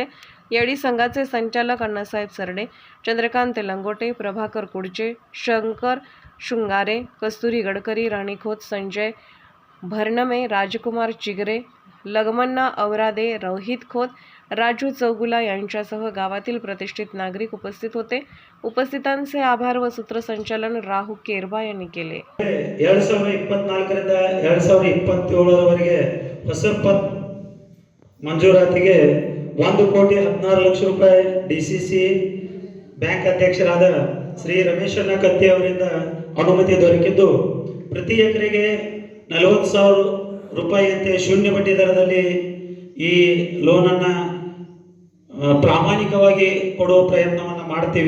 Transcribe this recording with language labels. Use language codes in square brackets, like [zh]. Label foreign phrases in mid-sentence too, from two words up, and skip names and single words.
[mr] यावेळी संघाचे संचालक अण्णासाहेब सरडे, चंद्रकांत लंगोटे, प्रभाकर कुडचे, शंकर शृंगारे, कस्तुरी गडकरी, राणी खोत, संजय भरणमे, राजकुमार चिगरे, लगमन्ना अवरादे, रोहित खोत, राजू चौगुला यांच्यासह गावातील प्रतिष्ठित नागरिक उपस्थित होते. उपस्थितांचे आभार व सूत्रसंचालन राहू केरबा यांनी केले. [kn] 2024 ರಿಂದ 2027 ರವರೆಗೆ ಹೊಸ ಪತ್ ಮಂಜೂರಾತಿಗೆ 1,16,00,000 ರೂಪಾಯಿ ಡಿಸಿಸಿ ಬ್ಯಾಂಕ್ ಅಧ್ಯಕ್ಷರಾದ ಶ್ರೀ ರಮೇಶಣ್ಣ ಕತ್ತಿ ಅವರಿಂದ ಅನುಮತಿ ದೊರಕಿದ್ದು ಪ್ರತಿ ಎಕರೆಗೆ 40,000 ರೂಪಾಯಿಯಂತೆ ಶೂನ್ಯ ಬಡ್ಡಿ ದರದಲ್ಲಿ ಈ ಲೋನನ್ನು ಪ್ರಾಮಾಣಿಕವಾಗಿ ಕೊಡುವ ಪ್ರಯತ್ನವನ್ನು ಮಾಡ್ತೀವಿ.